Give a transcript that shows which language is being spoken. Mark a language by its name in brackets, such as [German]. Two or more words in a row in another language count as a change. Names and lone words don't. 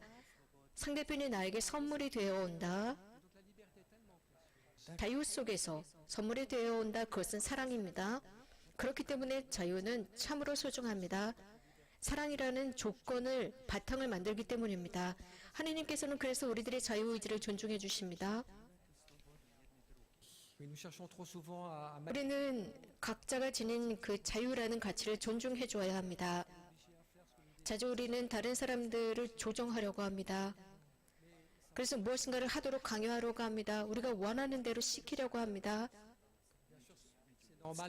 [Korean] 상대편이 나에게 선물이 되어 온다. 자유 속에서 선물이 되어 온다. 그것은 사랑입니다. 그렇기 때문에 자유는 참으로 소중합니다. 사랑이라는 조건을 바탕을 만들기 때문입니다. 하나님께서는 그래서 우리들의 자유의지를 존중해 주십니다. [French] Oui, nous cherchons trop souvent à mettre [Korean] 우리는 각자가 지닌 그 자유라는 가치를 존중해 줘야 합니다. 자주 우리는 다른 사람들을 조정하려고 합니다. 그래서 무엇인가를 하도록 강요하려고 합니다. 우리가 원하는 대로 시키려고 합니다. [French] normal.